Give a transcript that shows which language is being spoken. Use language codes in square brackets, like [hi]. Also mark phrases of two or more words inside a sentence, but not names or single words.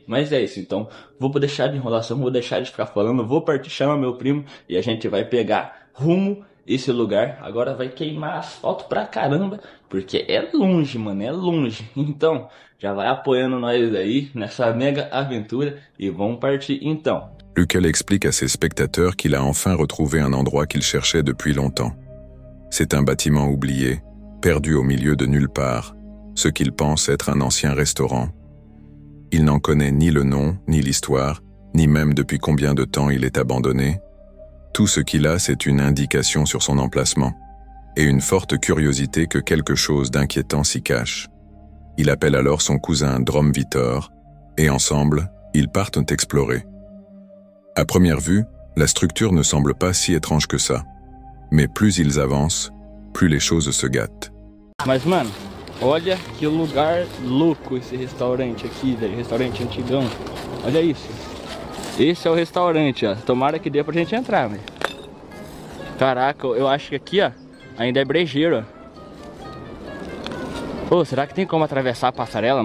[pt] Mas é isso, então vou deixar de enrolação, vou deixar de ficar falando, vou partir, chama meu primo e a gente vai pegar rumo esse lugar. Agora vai queimar asfalto pra caramba, porque é longe, mano, é longe. Então já vai apoiando nós aí nessa mega aventura e vamos partir então. [fr] Lucas explique à ses spectateurs qu'il a enfin retrouvé un endroit qu'il cherchait depuis longtemps. C'est un bâtiment oublié, perdu au milieu de nulle part, ce qu'il pense être un ancien restaurant. Il n'en connaît ni le nom, ni l'histoire, ni même depuis combien de temps il est abandonné. Tout ce qu'il a, c'est une indication sur son emplacement, et une forte curiosité que quelque chose d'inquiétant s'y cache. Il appelle alors son cousin Drom Vitor, et ensemble, ils partent explorer. À première vue, la structure ne semble pas si étrange que ça, mais plus ils avancent, plus les choses se gâtent. [pt] Mas, mano, olha que lugar louco esse restaurante aqui, velho. Restaurante antigão. Olha isso. Esse é o restaurante, ó. Tomara que dê pra gente entrar, velho. Caraca, eu acho que aqui, ó, ainda é brejeiro, ó. Pô, será que tem como atravessar a passarela?